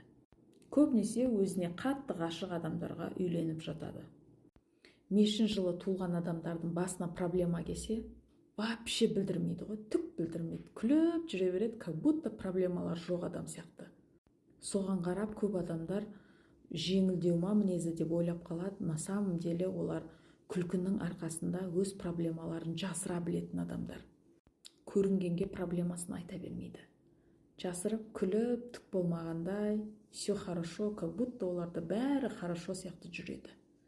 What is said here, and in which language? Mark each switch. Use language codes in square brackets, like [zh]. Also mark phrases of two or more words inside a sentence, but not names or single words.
[kk] Көбінесе өзіне қатты ғашық адамдарға үйленіп жатады. Мешін жылы туылған адамдардың басына проблема келсе, вообще білдірмейді ғой, түк білдірмейді. Күліп жүре береді, [ru] как будто [kk] проблемалар жоқ адам сияқты. Соған қарап көп адамдар жеңілдеу ма мінезі деп ойлап қалады. [ru] На самом деле [kk] олар күлкінің арқасында өз проблемаларын жасыра білетін адамдар. Көрінгенге проблемасын айта бермейді. Жасырып, күліп, түк болмағандай, [ru] все хорошо, как будто [kk] оларда бәрі хорошо сияқты жүреді.